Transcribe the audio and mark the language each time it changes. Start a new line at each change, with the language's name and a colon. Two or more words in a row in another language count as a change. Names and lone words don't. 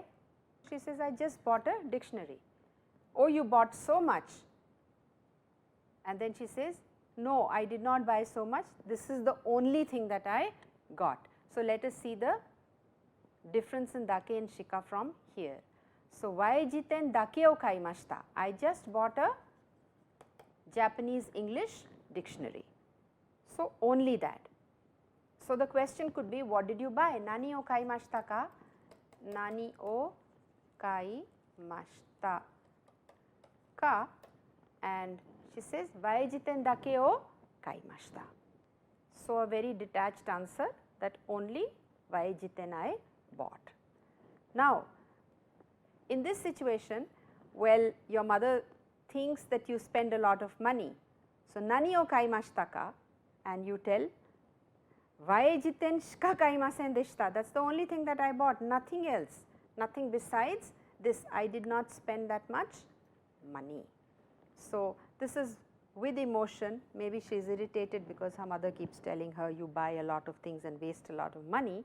English: She says, I just bought a dictionary. Oh, you bought so much? And then she says, no, I did not buy so much, this is the only thing that I got. So let us see the difference in dake and shika from here.
Japanese: So 和英辞典 だけ を 買いました.
English: I just bought a Japanese English dictionary. So only that. So the question could be, what did you buy?
Japanese: 何 を 買いました か? 何 を 買いました か?
English: And she says,
Japanese: 和英辞典 だけ を 買いました.
English: So a very detached answer that only waijiten I bought. Now in this situation, well, your mother thinks that you spend a lot of money.
Japanese: So 何 を 買いました か?
English: And you tell,
Japanese: 和英辞典 しか 買いません でした.
English: That's the only thing that I bought, nothing else, nothing besides this. I did not spend that much money. So this is with emotion. Maybe she is irritated because her mother keeps telling her you buy a lot of things and waste a lot of money.